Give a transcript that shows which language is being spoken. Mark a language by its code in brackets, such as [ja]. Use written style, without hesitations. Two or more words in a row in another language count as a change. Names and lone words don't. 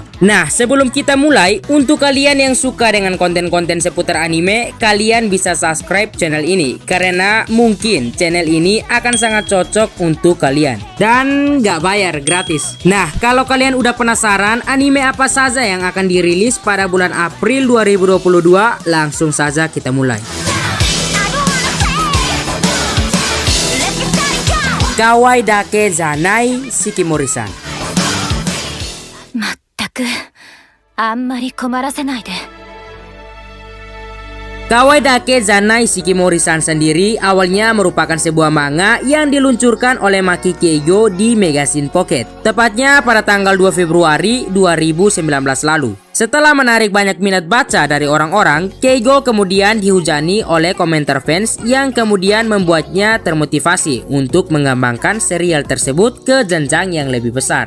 [id] Nah, sebelum kita mulai, untuk kalian yang suka dengan konten-konten seputar anime, kalian bisa subscribe channel ini karena mungkin channel ini akan sangat cocok untuk kalian dan gak bayar, gratis. Nah, kalau kalian udah penasaran anime apa saja yang akan dirilis pada bulan April 2022, langsung saja kita mulai. Kawaii Dake Zanai Shikimori-san. [ja] まったくあんまり困らせないで。 [id] Kawaii Dake Zanai Shikimori-san sendiri awalnya merupakan sebuah manga yang diluncurkan oleh Maki Keigo di Magazine Pocket, tepatnya pada tanggal 2 Februari 2019 lalu. Setelah menarik banyak minat baca dari orang-orang, Keigo kemudian dihujani oleh komentar fans yang kemudian membuatnya termotivasi untuk mengembangkan serial tersebut ke jenjang yang lebih besar.